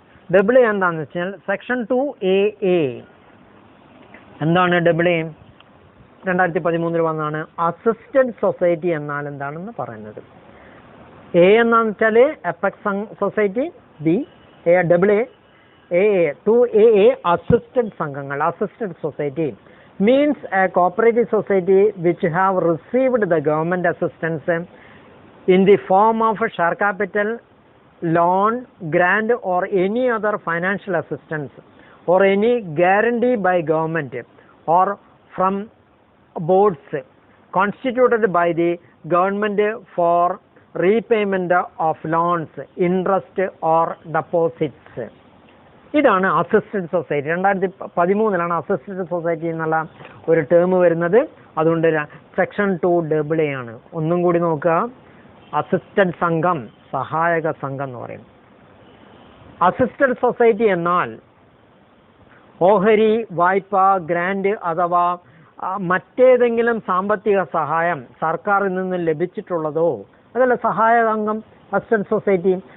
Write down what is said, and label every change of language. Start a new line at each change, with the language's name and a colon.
Malayalam: AA എന്താണെന്ന് വെച്ചാൽ section 2AA. എന്താണ് AA? 2013 വന്നാണ്. അസിസ്റ്റഡ് സൊസൈറ്റി എന്നാൽ എന്താണെന്ന് പറയുന്നത്. A എന്നാന്ന് വെച്ചാൽ apex society. B AA. 2AA assisted സംഘങ്ങൾ.
English: Assisted society means a cooperative society which have received the government assistance in the form of share capital, loan, grant or any other financial assistance or any guarantee by government or from boards constituted by the government for repayment of loans, interest or deposits.
Malayalam: ഇതാണ് assisted society. 2013 assisted society എന്നുള്ള ഒരു term വരുന്നത്. അതുകൊണ്ട് section 2 ആണ്. ഒന്നും കൂടി നോക്കുക. Assisted സംഘം, സഹായക സംഘം എന്ന് പറയും. അസിസ്റ്റഡ് സൊസൈറ്റി എന്നാൽ ഓഹരി, വായ്പ, ഗ്രാൻഡ് അഥവാ മറ്റേതെങ്കിലും സാമ്പത്തിക സഹായം സർക്കാരിൽ നിന്ന് ലഭിച്ചിട്ടുള്ളതോ, അതല്ല സഹായക അംഗം അസിസ്റ്റഡ് സൊസൈറ്റി.